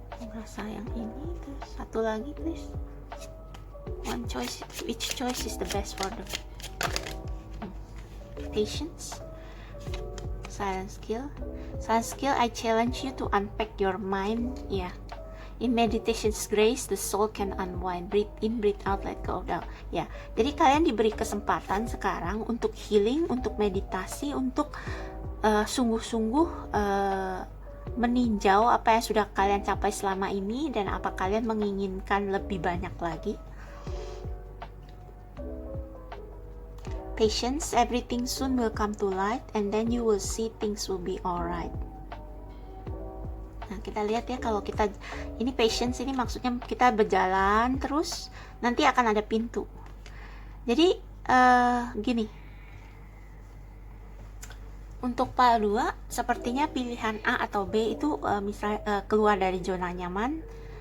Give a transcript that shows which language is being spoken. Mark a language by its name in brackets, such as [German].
[Indonesian] Merasa yang ini, terus satu lagi [English] please. One choice, which choice is the best for them? Patience. Silent skill, I challenge you to unpack your mind. Yeah, in meditation's grace the soul can unwind. Breathe in, breathe out, let go down. [Indonesian] Ya, jadi kalian diberi kesempatan sekarang untuk healing, untuk meditasi, untuk sungguh-sungguh meninjau apa yang sudah kalian capai selama ini dan apa kalian menginginkan lebih banyak lagi. [English] Patience, everything soon will come to light and then you will see things will be alright. [Indonesian] Nah, kita lihat ya, kalau kita ini patience ini maksudnya kita berjalan terus nanti akan ada pintu. Jadi gini. Untuk pile 2 sepertinya pilihan A atau B itu misalnya keluar dari zona nyaman.